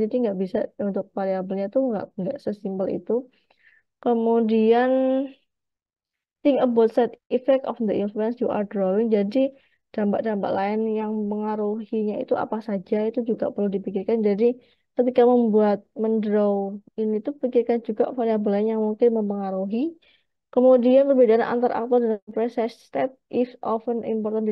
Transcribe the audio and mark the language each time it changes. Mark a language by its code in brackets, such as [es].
[id] Jadi nggak bisa untuk variabelnya tuh nggak sesimpel itu. [en] Kemudian think about side effect of the influence you are drawing. [id] Jadi dampak-dampak lain yang mengaruhinya itu apa saja itu juga perlu dipikirkan. Jadi ketika mendraw ini tuh pikirkan juga variabel lain yang mungkin mempengaruhi. Kemudian perbedaan antar aktor dan [en] process state is often important.